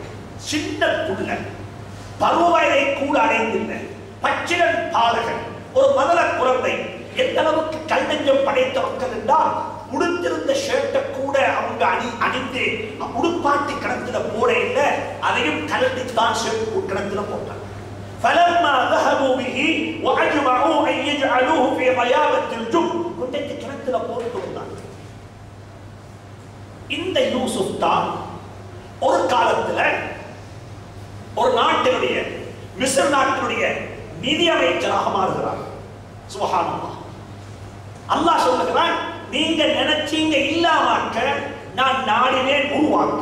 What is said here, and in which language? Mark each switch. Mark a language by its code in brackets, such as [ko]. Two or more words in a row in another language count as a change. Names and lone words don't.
[ta] சின்ன புள்ள, பருவவயதை கூட அடைந்தில்லை, பச்சிலன் பாலகன், ஒரு மதல குழந்தை. எந்த அளவுக்கு கல்நெஞ்சம் படைத்த மக்கள் என்றால், உடுத்திருந்த ஷர்ட்டை கூட அவங்க அணிந்து உடுப்பாட்டி கிணத்துல போட இல்லை, அதையும் கலட்டித்தான் ஷர்ட் கிணத்துல போட்டாங்க. [ar] فلما ذهبوا به واجمعوا ان يجعلوه في غيابه الجب, [ta] கொண்டைக்கு கிணத்துல போட்டு வந்தாங்க. இந்த யூசுப் தான் ஒரு காலத்துல ஒரு நாட்டினுடைய, மிஸ்ர் நாட்டினுடைய நிதி அமைச்சராக மாறுகிறார். சுப்ஹானல்லாஹ். அல்லாஹ் சொல்லுகிறான், நீங்க நினைச்சீங்க இல்லாமக்க, நான் நாடினேன் உருவாக்க.